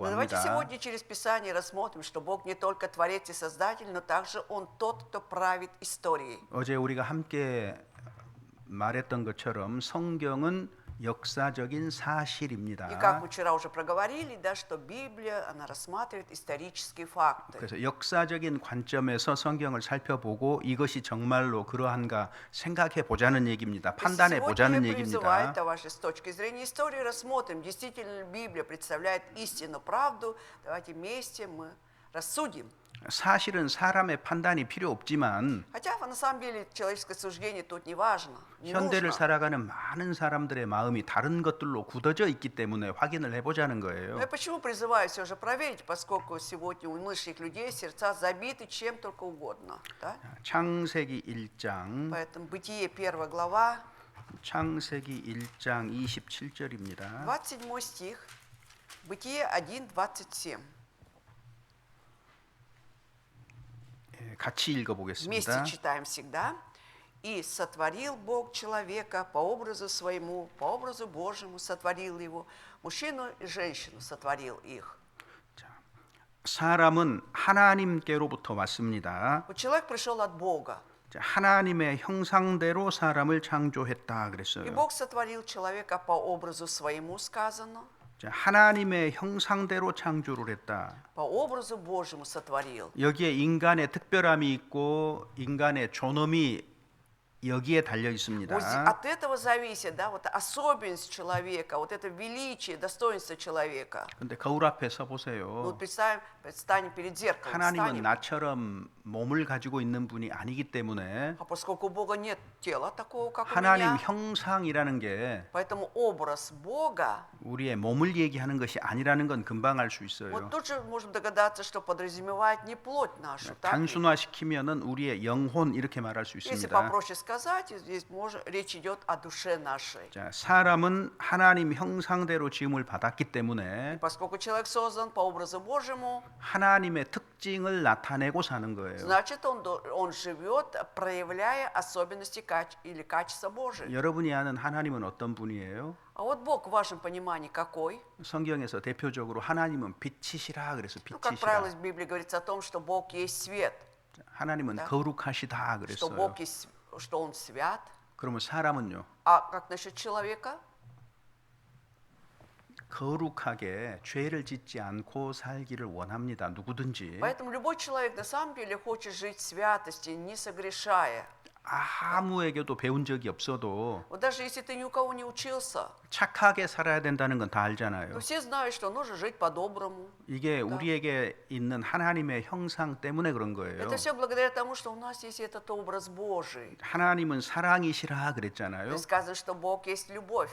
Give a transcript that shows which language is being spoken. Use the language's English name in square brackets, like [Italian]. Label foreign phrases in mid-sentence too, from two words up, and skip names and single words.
[Russian] Но давайте [Korean] 합니다. [Russian] сегодня через Писание рассмотрим, что Бог не только Творец и Создатель, но также Он тот, кто правит историей. [Korean] 어제 우리가 함께 말했던 것처럼 성경은 역사적인 사실입니다. [Russian] И как мы вчера уже проговорили, да, что Библия, она рассматривает исторические факты. [Korean] 그래서 역사적인 관점에서 성경을 살펴보고 이것이 정말로 그러한가 생각해 보자는 얘기입니다. 판단해 보자는 [Russian] Сегодня призывает, [Korean] 얘기입니다. [Russian] товарищи, с точки зрения истории рассмотрим, действительно ли Библия представляет истину, правду. Давайте вместе мы рассудим. [Korean] 사실은 사람의 판단이 필요 없지만 [Russian] Хотя на самом деле человеческое суждение тут не важно, не [Korean] 현대를 [Russian] нужно. [Korean] 살아가는 많은 사람들의 마음이 다른 것들로 굳어져 있기 때문에 확인을 해보자는 [Russian] Но [Korean] 거예요. [Russian] я почему призываю все же проверить, поскольку сегодня у нынешних людей сердца забиты чем только угодно. Да? [Korean] 창세기 1장 [Russian] Поэтому Бытие 1 глава, [Korean] 창세기 1장 27절입니다. [Russian] 27 стих, Бытие 1, 27. [Korean] 같이 [Russian] Вместе [Korean] 읽어보겠습니다. [Russian] читаем всегда. «И сотворил Бог человека по образу своему, по образу Божьему сотворил его, мужчину и женщину сотворил их». [Korean] 사람은 하나님께로부터 왔습니다. [Russian] Вот человек пришел от Бога, [Korean] 자, 하나님의 형상대로 사람을 창조했다 [Russian] и [Korean] 그랬어요. [Russian] Бог сотворил человека по образу своему, сказано, [Korean] 자, 하나님의 형상대로 창조를 했다. [Russian] по образу Божьему сотворил. [Korean] 여기에 ин간의 특별함이 있고 인간의 존엄이 여기에 달려 있습니다. [Russian] Вот от этого зависит, да, вот особенность человека, вот это величие, достоинство человека. [Korean] 근데 거울 앞에 서 [Russian] Ну, [Korean] 보세요. [Russian] вот представим, предстанем перед зеркалом, [Korean] 하나님은 [Russian] встанем. [Korean] 나처럼 몸을 가지고 있는 분이 아니기 때문에 [Russian] А поскольку у Бога нет тела такого, как у [Korean] 하나님 [Russian] меня, [Korean] 형상이라는 게 [Russian] поэтому образ Бога, [Korean] 우리의 몸을 얘기하는 것이 아니라는 건 금방 알 수 [Russian] вот [Korean] 있어요. [Russian] тут же можем догадаться, что подразумевает не плоть нашу, так ведь? [Korean] 단순화시키면은 우리의 영혼 이렇게 말할 수 [Russian] Если [Korean] 있습니다. [Russian] попроще сказать, здесь речь идет о душе нашей. [Korean] 자, 사람은 하나님 형상대로 지음을 받았기 때문에 [Russian] Поскольку человек создан по образу Божьему, [Korean] 하나님의 특징을 나타내고 사는 거예요. [Russian] значит, он живет, проявляя особенности или качества Божьи. [Korean] 여러분이 아는 하나님은 어떤 분이에요? [Russian] А вот Бог в вашем понимании какой? [Korean] 성경에서 대표적으로 하나님은 빛이시라 그래서 [Russian] Ну, как правило, [Korean] 빛이시라. [Russian] в Библии говорится о том, что Бог есть свет, [Korean] 하나님은 [Russian] Да. [Korean] 거룩하시다 [Russian] что [Korean] 그랬어요. [Russian] Бог есть, что Он свят. [Korean] 그러면 사람은요? [Russian] А как насчет человека? [Korean] 거룩하게 죄를 짓지 않고 살기를 원합니다. 누구든지. [Russian] Поэтому любой человек на самом деле хочет жить в святости, не согрешая. [Korean] 아무에게도 배운 적이 없어도 [Russian] Вот даже если ты ни у кого не учился, [Korean] 착하게 살아야 된다는 건 다 알잖아요. [Russian] то все знают, что нужно жить по-доброму. [Korean] 이게 우리에게 있는 하나님의 형상 때문에 그런 거예요. [Russian] Это все благодаря тому, что у нас есть этот образ Божий. [Korean] 하나님은 사랑이시라 [Russian] То [Korean] 그랬잖아요. [Russian] есть сказано, что Бог есть любовь.